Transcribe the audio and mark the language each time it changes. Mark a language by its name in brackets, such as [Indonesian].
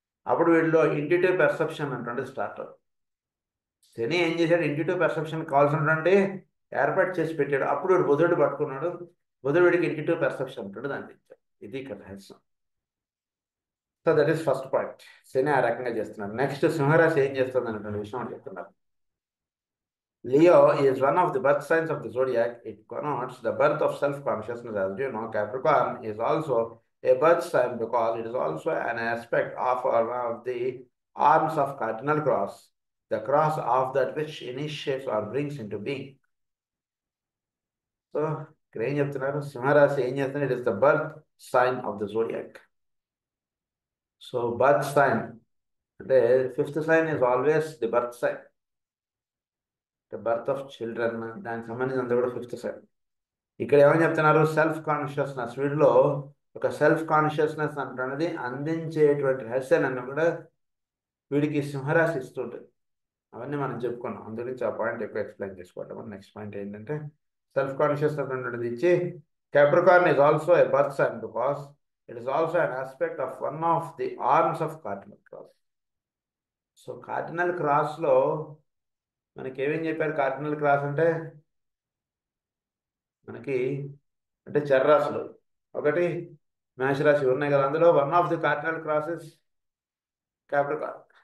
[Telugu] అప్పుడు వీళ్ళలో intuitive perception అంటే స్టార్ట్ అవుతుంది. శని ఏం చేశాడు, ఇంట్యూటివ్ పర్సెప్షన్ కావాల్సినటువంటి ఏర్పాటు చేసి పెట్టాడు. అప్పుడు వీడు బుధుడు పట్టుకున్నాడు, బుధుడు వీడికి ఇంట్యూటివ్ పర్సెప్షన్ ఉంటుంది అందించాడు. ఇది ఇక్కడ రహస్యం. [English] So that is first point. [Telugu] శని ఆ రకంగా చేస్తున్నాడు. నెక్స్ట్ సింహరాశి ఏం చేస్తుంది అనేటువంటి విషయం చెప్తున్నారు. [English] Leo is one of the birth signs of the zodiac. It connotes the birth of self-consciousness. As you know, Capricorn is also a birth sign because it is also an aspect of one of the arms of cardinal cross, the cross of that which initiates or brings into being. So, [Telugu] ఇక్కడ ఏం చెప్తున్నారు, సింహరాశి ఏం చేస్తున్నారు, [English] It is the birth sign of the zodiac. So birth sign అంటే fifth sign is always the birth sign, birth of children, [Telugu] దానికి సంబంధించినంత కూడా [English] Fifth sign. [Telugu] ఇక్కడ ఏమని చెప్తున్నారు, సెల్ఫ్ కాన్షియస్నెస్. వీడిలో ఒక సెల్ఫ్ కాన్షియస్నెస్ అంటున్నది అందించేటువంటి రహస్యాన్ని కూడా వీడికి సింహరాశి ఇస్తుంటుంది. అవన్నీ మనం చెప్పుకున్నాం, అందుగురించి ఆ పాయింట్ ఎక్కువ ఎక్స్ప్లెయిన్ చేసుకోవటం. నెక్స్ట్ పాయింట్ ఏంటంటే సెల్ఫ్ కాన్షియస్నెస్ అనేది ఇచ్చి [English] Capricorn is also a birth sign because it is also an aspect of one of the arms of cardinal cross. [Telugu] So cardinal క్రాస్లో మనకి ఏమేం చెప్పారు, కార్డినల్ క్రాస్ అంటే మనకి అంటే చర్రాశులు ఒకటి మేషరాశి ఉన్నాయి కదా, అందులో [English] one of the cardinal crosses [Telugu] Capricorn.